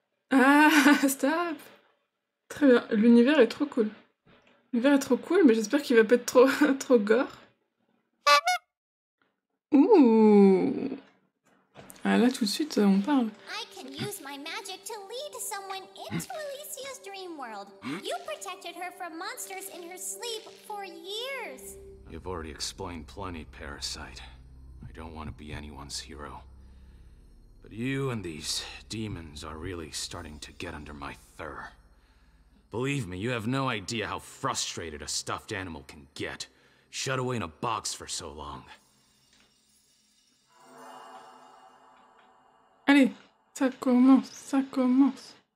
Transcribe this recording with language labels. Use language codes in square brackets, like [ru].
[fr] Ah, stop! Très bien, l'univers est trop cool. L'univers est trop cool, mais j'espère qu'il va pas être trop, trop gore. Ouh! Ah là, tout de suite, on parle. [en] I can use my magic to lead someone into Alicia's dream world. You protected her from monsters in her sleep for years. You've already explained plenty, Parasite. I don't want to be anyone's hero. But you and these demons are really starting to get under my fur. Believe me, you have no idea how frustrated a stuffed animal can get, shut away in a box for so long. [fr] Allez, ça commence, ça commence.